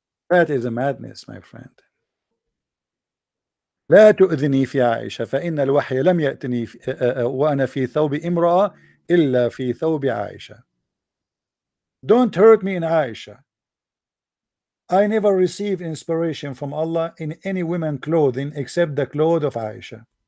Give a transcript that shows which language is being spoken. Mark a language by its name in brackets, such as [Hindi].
[English] That is a madness, my friend. [Arabic] لا تؤذني في عائشة فإن الوحي لم يأتني وأنا في ثوب امرأة إلا في ثوب عائشة. [English] Don't hurt me in Aisha. I never received inspiration from Allah in any woman clothing except the clothes of Aisha.